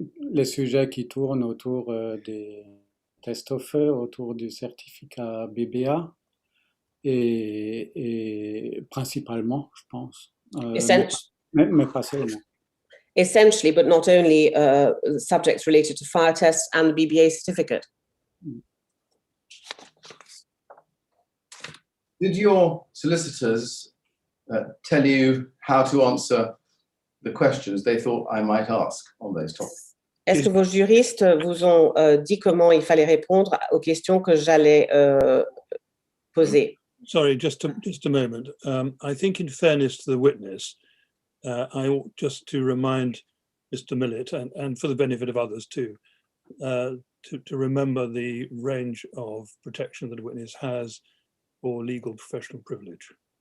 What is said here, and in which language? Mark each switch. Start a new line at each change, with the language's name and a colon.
French: Les sujets qui tournent autour des tests au feu, autour du certificat BBA et principalement, je pense, mais pas seulement.
English: Essentially, but not only subjects related to fire tests and the BBA certificate. Did your solicitors tell you how to answer the questions they thought I might ask on those topics?
French: Est-ce que vos juristes vous ont dit comment il fallait répondre aux questions que j'allais poser?
English: Sorry, just a moment. I think in fairness to the witness, I ought just to remind Mr. Millett, and for the benefit of others too, to remember the range of protection that a witness has for legal professional privilege.